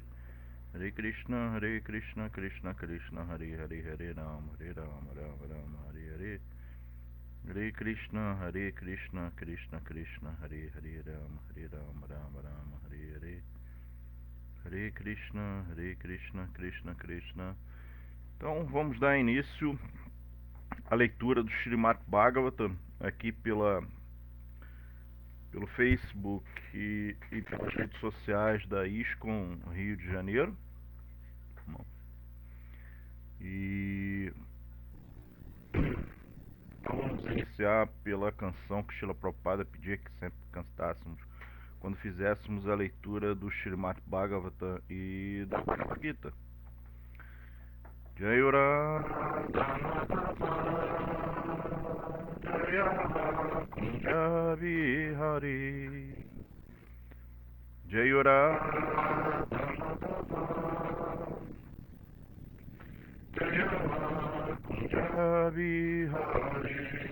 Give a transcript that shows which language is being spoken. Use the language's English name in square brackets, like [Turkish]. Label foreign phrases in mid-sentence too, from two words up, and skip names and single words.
[Portuguese] Hare Krishna, Krishna Krishna, Hare Hare, Hare Rama, Rama Rama, Hare Hare. Hare Krishna, Krishna Krishna, Hare Hare, Rama, Rama Rama, Hare Hare. Hare Krishna, Krishna Krishna. Então vamos dar início à leitura do Srimad Bhagavatam aqui pelo Facebook e pelas redes sociais da ISKCON Rio de Janeiro. E vamos iniciar pela canção que Srila Prabhupada pedia que sempre cantássemos quando fizéssemos a leitura do Srimad Bhagavatam e da Bhagavad Gita. Jayura Kunja Vihari Jayura Kunja Vihari